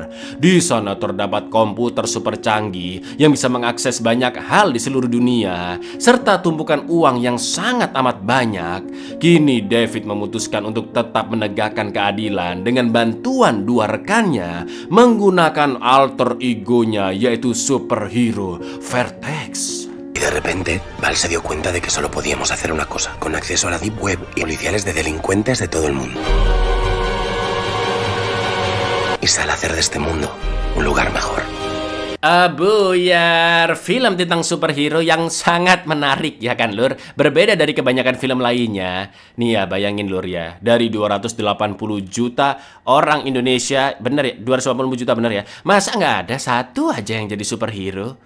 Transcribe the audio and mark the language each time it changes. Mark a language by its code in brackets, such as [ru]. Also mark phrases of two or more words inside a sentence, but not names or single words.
[id] Di sana terdapat komputer super canggih yang bisa mengakses banyak hal di seluruh dunia, serta tumpukan uang yang sangat amat banyak. Kini David memutuskan untuk tetap menegakkan keadilan dengan bantuan 2 rekannya menggunakan alter egonya, yaitu superhero Vertex. [es] Y de repente, Val se dio cuenta de que solo podíamos hacer una cosa, con acceso a la Deep Web y policiales de delincuentes de todo el mundo. Y sale a hacer de este mundo un lugar mejor. [id] Buyar, film tentang superhero yang sangat menarik ya kan, Lur? Berbeda dari kebanyakan film lainnya. Nih ya, bayangin Lur ya, dari 280 juta orang Indonesia, bener ya, 280 juta bener ya, masa nggak ada satu aja yang jadi superhero?